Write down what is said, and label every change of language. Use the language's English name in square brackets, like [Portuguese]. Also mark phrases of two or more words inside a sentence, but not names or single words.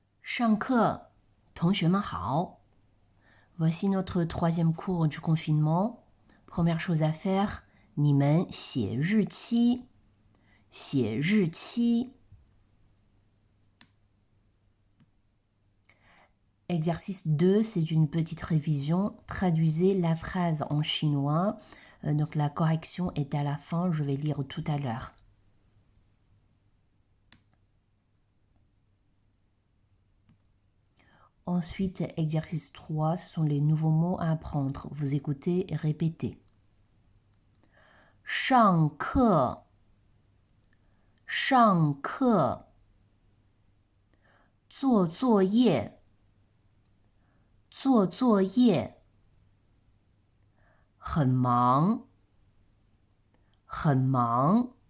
[Chinese] 上课，同学们好。 [French] Voici notre troisième cours du confinement. Première chose à faire, [Chinese] 你们写日期。写日期。 [French] Exercice 2, c'est une petite révision. Traduisez la phrase en chinois. Donc la correction est à la fin, je vais lire tout à l'heure. Ensuite, exercice 3, ce sont les nouveaux mots à apprendre. Vous écoutez et répétez. [Chinese] 上课，上课。做作业，做作业。很忙，很忙。